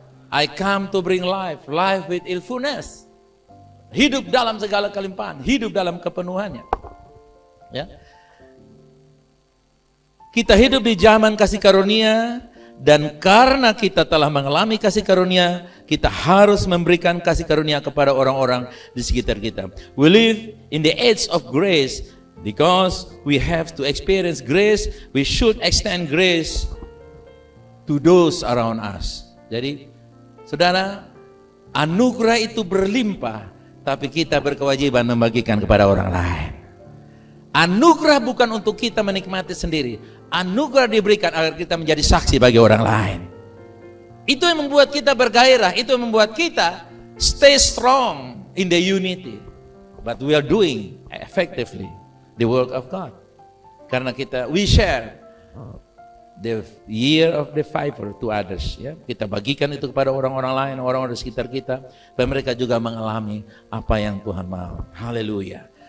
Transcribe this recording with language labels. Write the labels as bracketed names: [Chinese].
[English] I come to bring life with fullness. [Indonesian] Hidup dalam segala kelimpahan, hidup dalam kepenuhannya. Ya. Kita hidup di zaman kasih karunia. Dan karena kita telah mengalami kasih karunia, kita harus memberikan kasih karunia kepada orang-orang di sekitar kita. [English] We live in the age of grace because we have to experience grace. We should extend grace to those around us. [Indonesian] Jadi, saudara, anugerah itu berlimpah, tapi kita berkewajiban membagikan kepada orang lain. Anugerah bukan untuk kita menikmati sendiri. Anugerah diberikan agar kita menjadi saksi bagi orang lain. Itu yang membuat kita bergairah. Itu yang membuat kita [English] stay strong in the unity. But we are doing effectively the work of God. [Indonesian] Karena [English] we share the year of the favor to others. [Indonesian] Ya. Kita bagikan itu kepada orang-orang lain, orang-orang di sekitar kita. Dan mereka juga mengalami apa yang Tuhan mau. Haleluya.